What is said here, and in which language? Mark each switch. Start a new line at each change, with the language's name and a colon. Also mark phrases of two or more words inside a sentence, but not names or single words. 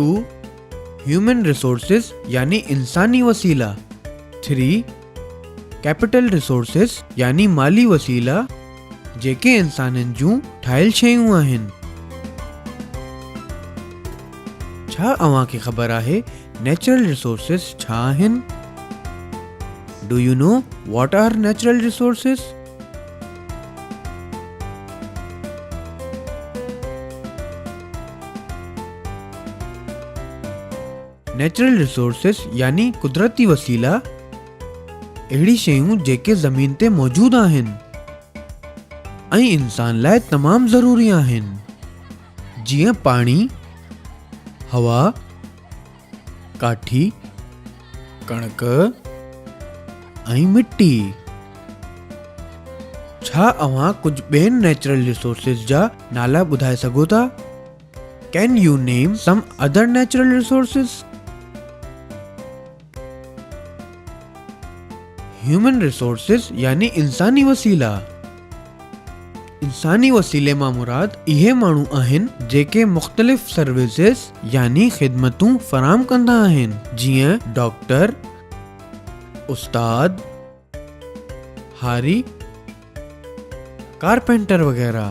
English: human resources
Sindhi: यानी इंसानी वसीला। 3.
English: capital resources
Sindhi: यानी माली वसीला जेके इंसाननि जूं ठाहियल शयूं आहिनि। छा अव्हांखे ख़बर आहे
English: natural resources
Sindhi: छा आहिनि?
English: Do you know what are natural resources? natural resources
Sindhi: यानी कुदरती वसीला अहिड़ी शयूं जेके ज़मीन ते मौजूद आहिनि ऐं इंसान लाइ तमामु ज़रूरी आहिनि, जीअं पाणी, हवा, काठी, कणक ऐं मिट्टी। छा अव्हां कुझु ॿियनि
English: natural resources
Sindhi: जा नाला ॿुधाए सघो था?
English: Can you name some other natural resources? human resources
Sindhi: यानी इंसानी वसीला। इंसानी वसीले मां मुराद इहे माण्हू आहिनि जेके मुख़्तलिफ़ सर्विसिस यानी ख़िदमतूं फ़राहम कंदा आहिनि, जीअं डॉक्टर, उस्ताद, हारी, कारपेंटर वग़ैरह।